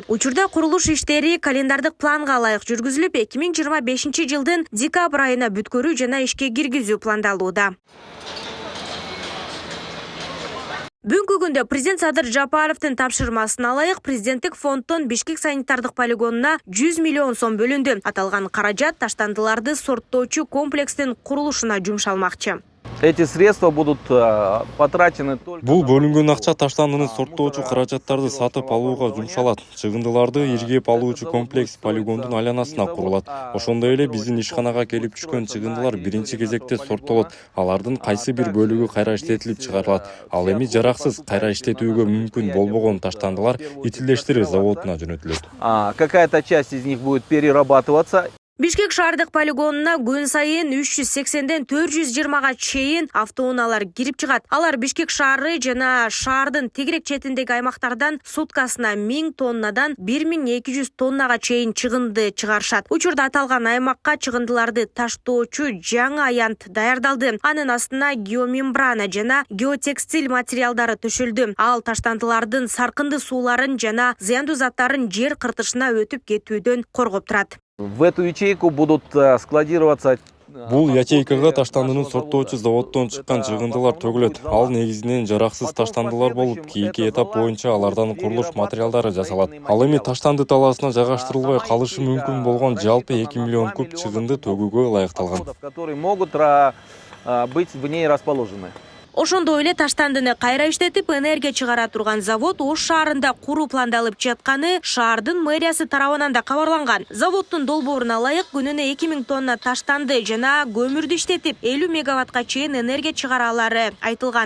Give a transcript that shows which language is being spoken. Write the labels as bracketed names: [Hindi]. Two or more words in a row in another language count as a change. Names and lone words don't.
[Kyrgyz] Учурда курулуш иштери календардык планга ылайык жүргүзүлүп, 2025 жылдын декабрь айына бүткөрүү жана ишке киргизүү пландалууда. Бүгүнкү күндө президент Садыр Жапаровдун тапшырмасына ылайык президенттик фонддон Бишкек санитардык полигонуна 100 миллион сом бөлүндү. Аталган каражат таштандыларды сорттоочу комплекстин курулушуна жумшалмакчы. [Russian] Эти средства будут потрачены только... [Kyrgyz] Бул бөлүнгөн акча таштандыны сорттоочу каражаттарды сатып алууга жумшалат. Чыгындыларды иргеп алуучу комплекс полигондун айланасына курулат. Ошондой эле биздин ишканага келип түшкөн чыгындылар биринчи кезекте сорттолот. Алардын кайсы бир бөлүгү кайра иштетилип чыгарылат. Ал эми жараксыз кайра иштетүүгө мүмкүн болбогон таштандылар итилдештирүү заводуна жөнөтүлөт. [Russian] Какая-то часть из них будет перерабатываться. [Kyrgyz] Бишкек шаардык полигонуна күн сайын 380ден 420га чейин автоунаалар кирип чыгат. Алар Бишкек шаары жана шаардын тегерек четиндеги аймактардан суткасына 1000 тоннадан 1200 тоннага чейин чыгынды чыгарышат. Учурда аталган аймакка чыгындыларды таштоочу жаңы аянт даярдалды. Анын астына геомембрана жана геотекстиль материалдары төшөлдү. Ал таштандылардын саркынды сууларын жана зыяндуу заттарын жер кыртышына өтүп кетүүдөн коргоп турат. [Russian] В эту ячейку будут складироваться... [Kyrgyz] Бул ячейкага таштандынын сорттоочу заводдон чыккан чыгындылар төгүлөт. Ал негизинен жараксыз таштандылар болуп, кийинки этап боюнча алардан курулуш материалдары жасалат. Ал эми таштанды талаасына жайгаштырылбай калышы мүмкүн болгон жалпы 2 миллион куб чыгынды төгүүгө ылайыкталган. [Russian] Которые могут быть в ней расположены. [Kyrgyz] Ошондой эле таштандыны кайра иштетип энергия чыгара турган завод Ош шаарында куруу пландалып жатканы шаардын мэриясы тарабынан да кабарланган. Заводдун долбооруна ылайык күнүнө 2000 тонна таштанды жана көмүрдү иштетип 50 мегаваттка чейин энергия чыгаралары айтылган.